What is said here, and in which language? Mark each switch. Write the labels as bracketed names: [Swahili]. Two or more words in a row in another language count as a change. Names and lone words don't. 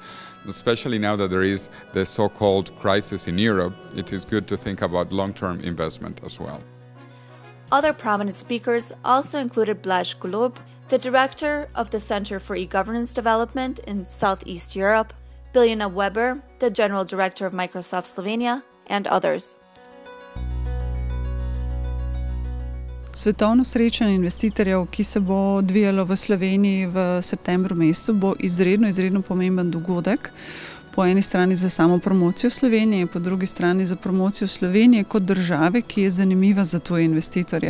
[English] Especially now that there is the so-called crisis in Europe, it is good to think about long-term investment as well. Other prominent speakers also included Blaž Golub, the director of the Center for E-Governance Development in Southeast Europe, Biljana Weber, the general director of Microsoft Slovenia, and others. [Slovenian] Svetovno srečanje investitorjev, ki se bo odvijalo v Sloveniji v septembru mesecu, bo izredno pomemben dogodek. Po eni strani za samo promocijo Slovenije, po drugi strani za promocijo Slovenije kot države, ki je zanimiva za tuje investitorje.